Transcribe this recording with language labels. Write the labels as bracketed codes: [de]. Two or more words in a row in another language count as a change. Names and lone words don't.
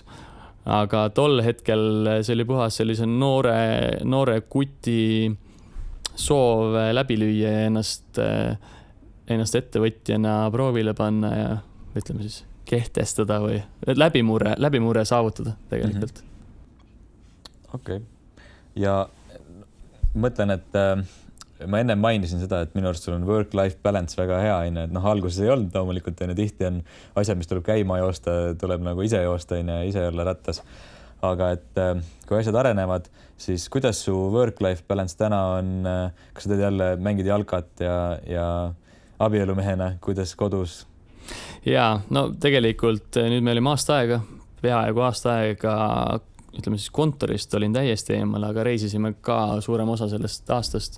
[et] Aga tol hetkel see oli puhas sellise noore kuti soov läbi lüüa ja ennast ettevõtjana proovile panna ja ütleme siis kehtestada või läbimurre saavutada tegelikult. Okei. Ja mõtlen, et ma enne mainisin seda, et minu arust sul on [en] work-life balance [et] väga hea, et alguses ei olnud loomulikult, tihti on asjad, mis tuleb käima joosta, tuleb nagu ise joosta, ise olla rattas. Aga et kui asjad arenevad, siis kuidas su [en] work-life balance [et] täna on, kas sa teed jälle mängid jalkat ja abielumehena, kuidas kodus? Ja, no tegelikult nüüd me olime peaaegu aasta aega, ütleme siis kontorist olin täiesti eemal, aga reisisime ka suurem osa sellest aastast.